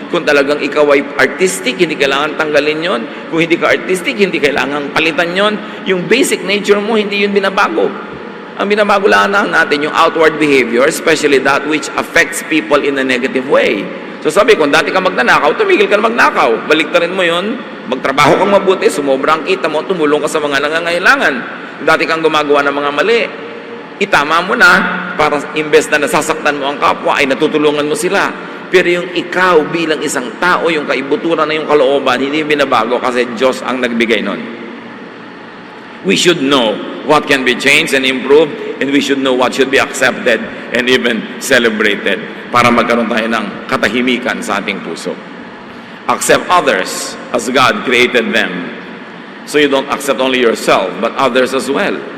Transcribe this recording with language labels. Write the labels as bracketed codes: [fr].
[tl] Kung talagang ikaw ay artistic, hindi kailangan tanggalin yon. Kung hindi ka artistic, hindi kailangang palitan yon. Yung basic nature mo, hindi yun binabago. Ang binabago lang natin yung [en] outward behavior, especially that which affects people in a negative way. [tl] So sabi, kung dati ka magnanakaw, tumigil ka na magnakaw. Baliktarin mo yun, magtrabaho kang mabuti, sumobra ang kita mo, tumulong ka sa mga nangangailangan. Dati kang gumagawa ng mga mali, itama mo na para imbes na nasasaktan mo ang kapwa ay natutulungan mo sila. Pero yung ikaw bilang isang tao, yung kaibuturan na yung kalooban, hindi binabago kasi Diyos ang nagbigay nun. [en] We should know what can be changed and improved, and we should know what should be accepted and even celebrated [tl] para magkaroon tayo ng katahimikan sa ating puso. [en] Accept others as God created them. So you don't accept only yourself, but others as well.